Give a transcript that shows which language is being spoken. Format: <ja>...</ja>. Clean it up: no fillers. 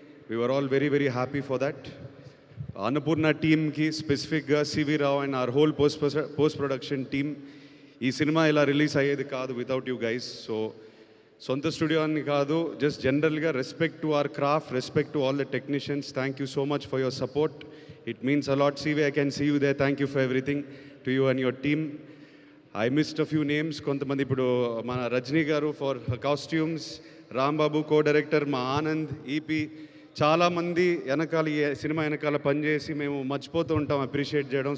<en>We were all very very happy for that. Annapurna టీమ్కి, స్పెసిఫిక్గా CV Rao and our whole post production team,</en> <te>ఈ cinema ఇలా release అయ్యేది కాదు</te> <en>Without you guys. So</en> <te>సొంత studio అని కాదు,</te> <en>Just జనరల్గా respect to our craft, respect to all the technicians. Thank you so much for your support. It means a lot. CV, I can see you there. Thank you for everything to you and your team. I missed a few names.</en> <te>కొంతమంది ఇప్పుడు మన రజనీ గారు for costumes, Rambabu co-director, మా Anand, EP, చాలామంది వెనకాల ఈ cinema వెనకాల పనిచేసి మేము మర్చిపోతూ ఉంటాం అప్రిషియేట్ చేయడం.</te>